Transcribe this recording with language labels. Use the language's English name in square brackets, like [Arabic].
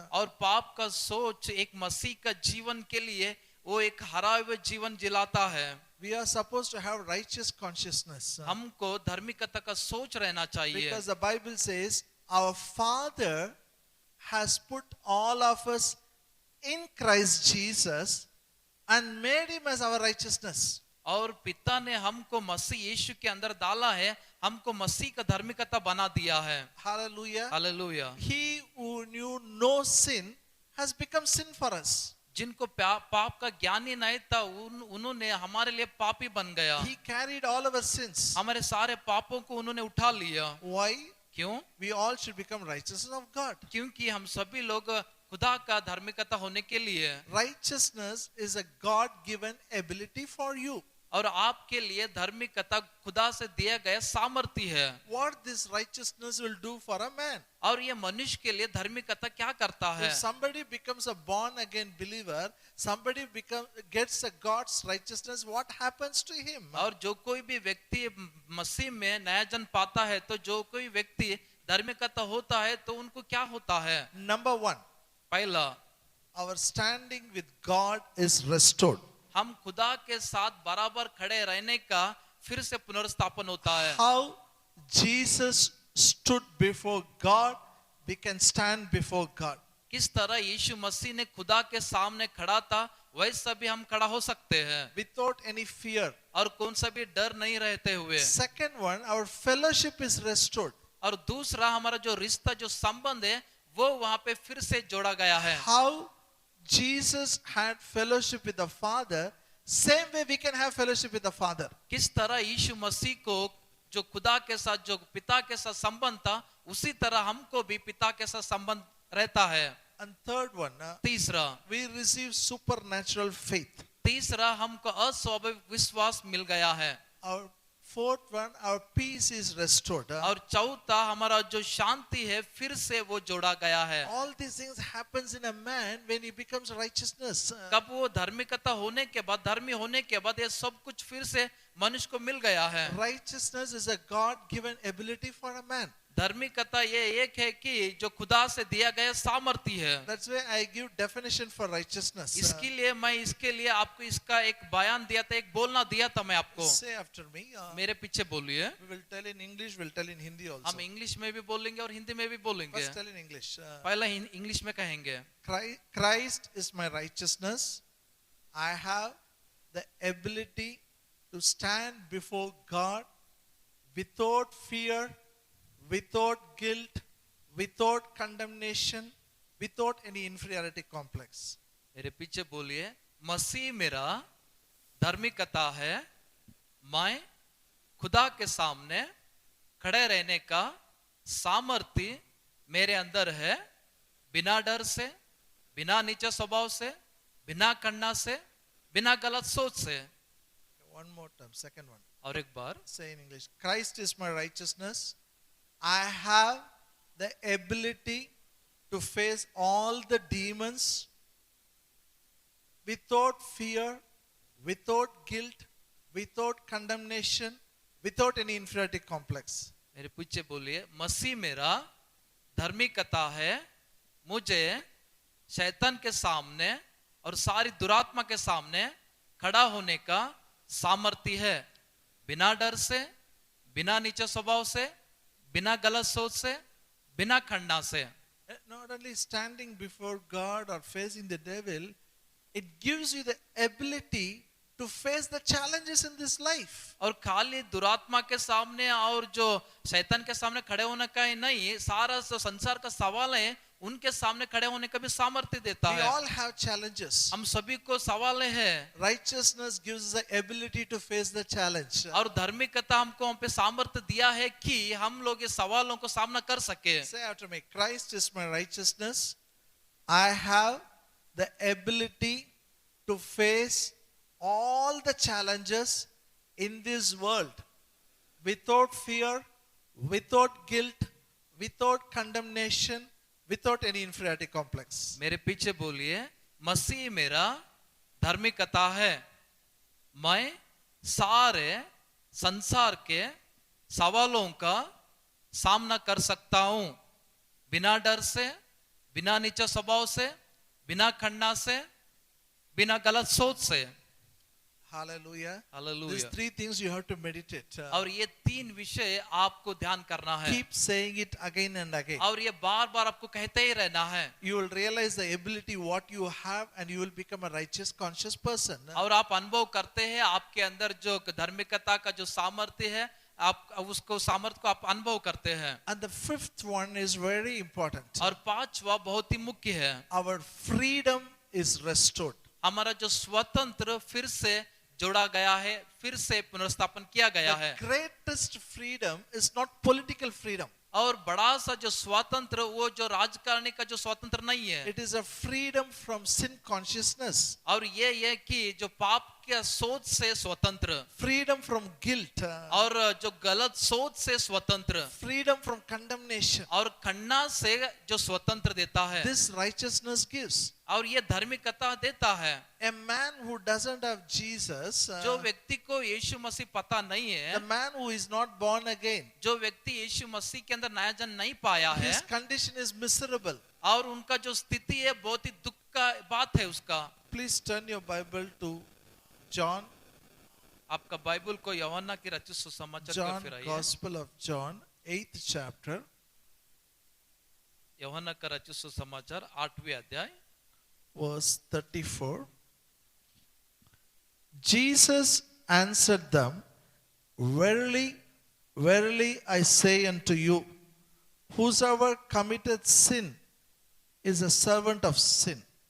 [Hindi] और पाप का सोच एक मसीह का जीवन के लिए वो एक हरा हुआ जीवन जिलाता है। [English] We are supposed to have righteous consciousness. [Hindi] हमको धार्मिकता का सोच रहना चाहिए। [English] Because the Bible says our Father has put all of us in Christ Jesus and made him as our righteousness. [Hindi] और पिता ने हमको मसीह यीशु के अंदर डाला है, हमको मसीह का धार्मिकता बना दिया है। [English] Hallelujah. [Hindi] Hallelujah. [English] He who knew no sin has become sin for us. [Hindi] जिनको पाप का ज्ञान ही नहीं था उन्होंने हमारे लिए पापी बन गया। [English] He carried all of our sins. [Hindi] हमारे सारे पापों को उन्होंने उठा लिया। [English] Why? [Hindi] क्यों? [English] We all should become righteousness of God. [Hindi] क्योंकि हम सभी लोग खुदा का धार्मिकता होने के लिए। [English] Righteousness is a God-given ability for you. [Hindi] और आपके लिए धार्मिकता खुदा से दिया गया सामर्थ्य है। [English] What this righteousness will do for a man? [Hindi] और ये मनुष्य के लिए धार्मिकता क्या करता है? [English] If somebody becomes a born again believer, somebody gets a God's righteousness, what happens to him? [Hindi] और जो कोई भी व्यक्ति मसीह में नया जन्म पाता है तो जो कोई व्यक्ति धार्मिकता होता है तो उनको क्या होता है? [English] Number one, [Hindi] पहला, [English] our standing with God is restored. [Hindi] हम खुदा के साथ बराबर खड़े रहने का फिर से पुनर्स्थापन होता है। [English] How Jesus stood before God, we can stand before God. [Hindi] किस तरह यीशु मसीह ने खुदा के सामने खड़ा था वैसा भी हम खड़ा हो सकते हैं [English] Without any fear. [Hindi] और कौन सा भी डर नहीं रहते हुए। [English] Second one, our fellowship is restored. [Hindi] और दूसरा हमारा जो रिश्ता जो संबंध है वो वहां पे फिर से जोड़ा गया है। [English] How Jesus had fellowship with the Father, same way we can have fellowship with the Father. [Hindi] किस तरह यीशु मसीह को जो खुदा के साथ जो पिता के साथ संबंध था उसी तरह हमको भी पिता के साथ संबंध रहता है। [English] And third one, [Hindi] तीसरा, [English] we receive supernatural faith. [Hindi] तीसरा हमको अस्वाभाविक विश्वास मिल गया है। [English] Our fourth one, our peace is restored. [Hindi] और चौथा हमारा जो शांति है फिर से वो जोड़ा गया है। [English] All these things happens in a man when he becomes righteousness. [Hindi] कब वो धार्मिकता होने के बाद धर्मी होने के बाद ये सब कुछ फिर से मनुष्य को मिल गया है। [English] Righteousness is a God-given ability for a man. [Hindi] धार्मिकता ये एक है कि जो खुदा से दिया गया सामर्थ्य है। [English] That's why I give definition for righteousness. [Hindi] इसके लिए मैं इसके लिए आपको इसका एक बयान दिया था, एक बोलना दिया था मैं आपको। [English] Say after me. [Hindi] मेरे पीछे बोलिए। [English] We will tell in English, we'll tell in Hindi also. [Hindi] हम इंग्लिश में भी बोलेंगे और हिंदी में भी बोलेंगे। [English] First tell in English. [Hindi] पहला इंग्लिश में कहेंगे। [English] Christ is my righteousness. I have the ability to stand before God without fear, without guilt, without condemnation, without any inferiority complex. [Hindi] मेरे पीछे बोलिए, मसीह मेरा धार्मिकता है, मैं खुदा के सामने खड़े रहने का सामर्थ्य मेरे अंदर है, बिना डर से, बिना नीचे स्वभाव से, बिना कन्ना से, बिना गलत सोच से। [English] One more time, second one. [Hindi] और एक बार [English] Say in English. Christ is my righteousness. I have the ability to face all the demons without fear, without guilt, without condemnation, without any inferiority complex. [Hindi] मेरे पीछे बोलिए, मसीह मेरा धार्मिकता है, मुझे शैतान के सामने और सारी दुरात्मा के सामने खड़ा होने का सामर्थ्य है, बिना डर से, बिना नीचे स्वभाव से, बिना गलत सोच से, बिना खंडा से। [English] Not only standing before God or facing the devil, it gives you the ability to face the challenges in this life. [Hindi] और खाली दुरात्मा के सामने और जो शैतान के सामने खड़े होने का ही नहीं, सारा जो संसार का सवाल है उनके सामने खड़े होने का भी सामर्थ्य देता [English] We [Hindi] है। [English] all have challenges. [Hindi] हम सभी को सवाल है [English] Righteousness gives us the ability to face the challenge. [Hindi] और धार्मिकता हमको हम पे सामर्थ्य दिया है कि हम लोग इस सवालों को सामना कर सके। [English] Say after me, Christ is my righteousness. I have the ability to face all the challenges in this world without fear, without guilt, without condemnation, without any inferiority complex. [Hindi] मेरे पीछे बोलिए, मसीह मेरा धार्मिकता है, मैं सारे संसार के सवालों का सामना कर सकता हूं, बिना डर से, बिना नीचे स्वभाव से, बिना खन्ना से, बिना गलत सोच से। [English] Hallelujah. [Hindi] Hallelujah. [English] These three things you have to meditate. [Hindi] और ये तीन विषय आपको ध्यान करना है [English] Keep saying it again and again. [Hindi] और ये बार बार आपको कहते ही रहना है [English] You will realize the ability what you have and you will become a righteous conscious person. [Hindi] और आप अनुभव करते हैं आपके अंदर जो धार्मिकता का जो सामर्थ्य है, आप उसको सामर्थ्य को आप अनुभव करते हैं। [English] And the fifth one is very important. [Hindi] और पांचवा बहुत ही मुख्य है, [English] Our freedom is restored. [Hindi] हमारा जो स्वतंत्र फिर से जोड़ा गया है, फिर से पुनर्स्थापन किया गया है। [English] The greatest freedom is not political freedom. [Hindi] और बड़ा सा जो स्वतंत्र वो जो राजकारणी का जो स्वतंत्र नहीं है, [English] It is a freedom from sin consciousness. [Hindi] और ये कि जो पाप के सोच से स्वतंत्र, [English] Freedom from guilt. [Hindi] और जो गलत सोच से स्वतंत्र, [English] Freedom from condemnation. [Hindi] और खन्ना से जो स्वतंत्र देता है, [English] This righteousness gives. [Hindi] और ये धार्मिकता देता है। [English] A man who doesn't have Jesus, [Hindi] जो व्यक्ति को यीशु मसीह पता नहीं है, [English] the man who is not born again, [Hindi] जो व्यक्ति यीशु मसीह के अंदर नया जन्म नहीं पाया है, [English] his condition is miserable. [Hindi] और उनका जो स्थिति है बहुत ही दुख का बात है उसका। [English] Please turn your Bible to John, [Hindi] आपका बाइबल को यूहन्ना की रचित सुसमाचार का [English] John, [Hindi] फिर आइए। [English] Gospel of John, 8th chapter, [Hindi] यूहन्ना का रचित सुसमाचार 8वें अध्याय [English] verse 34. Jesus answered them, Verily, verily I say unto you, whosoever committeth sin is a servant of sin.